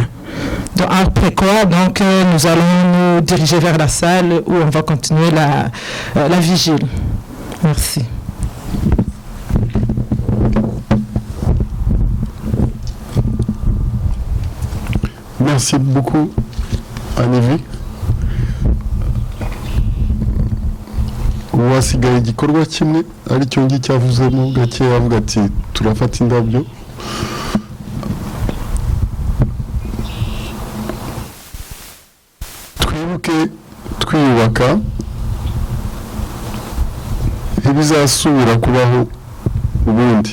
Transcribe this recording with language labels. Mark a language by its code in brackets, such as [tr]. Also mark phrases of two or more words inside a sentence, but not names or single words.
[fr] Donc, après quoi, donc, nous allons nous diriger vers la salle où on va continuer la vigile. Merci. Merci beaucoup, Anne-Evie. [rw] hasigaye igikorwa kimwe aricyo ngicyo avuzemo gakeya avuga ati turafata indabyo twibuke twiyubaka ibizasubira kubaho ubundi.